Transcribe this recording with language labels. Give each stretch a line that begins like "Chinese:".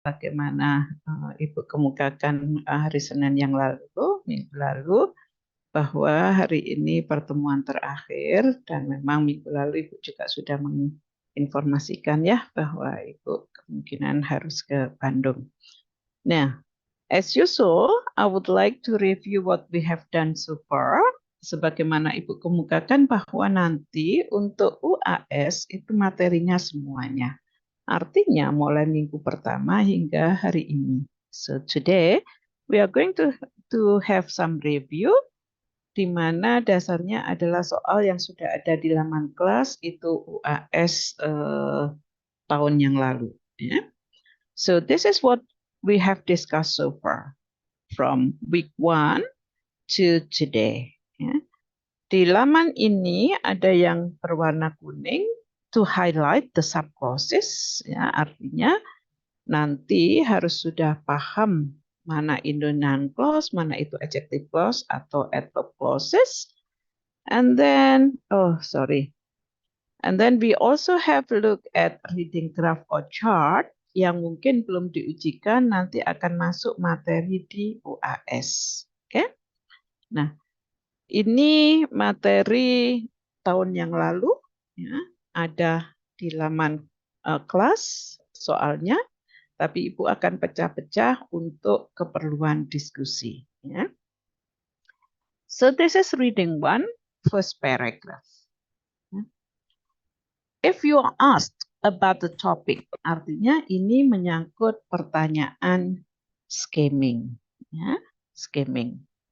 Indonesian: bagaimana Ibu kemukakan hari Senin yang lalu, minggu lalu, bahwa hari ini pertemuan terakhir dan memang minggu lalu Ibu juga sudah menginformasikan ya bahwa Ibu kemungkinan harus ke Bandung.
English: Nah, as usual, I would like to review what we have done so far.
Indonesian: Sebagaimana Ibu kemukakan bahwa nanti untuk UAS itu materinya semuanya. Artinya mulai minggu pertama hingga hari ini.
English: So today we are going to have some review
Indonesian: di mana dasarnya adalah soal yang sudah ada di laman kelas itu UAS tahun yang lalu. Ya.
English: So this is what we have discussed so far from week 1 to today.
Indonesian: Ya. Di laman ini ada yang berwarna kuning
English: to highlight the subclauses,
Indonesian: ya, artinya nanti harus sudah paham mana itu noun clause, mana itu adjective clause atau adverb clauses.
English: And then, and then we also have a look at reading graph or chart
Indonesian: yang mungkin belum diujikan, nanti akan masuk materi di UAS.
English: Oke?
Indonesian: Nah, ini materi tahun yang lalu, ya, ada di laman kelas soalnya, tapi Ibu akan pecah-pecah untuk keperluan diskusi. Ya.
English: So this is reading 1, first paragraph. If you are asked about the topic,
Indonesian: artinya ini menyangkut pertanyaan skimming. Ya, skimming.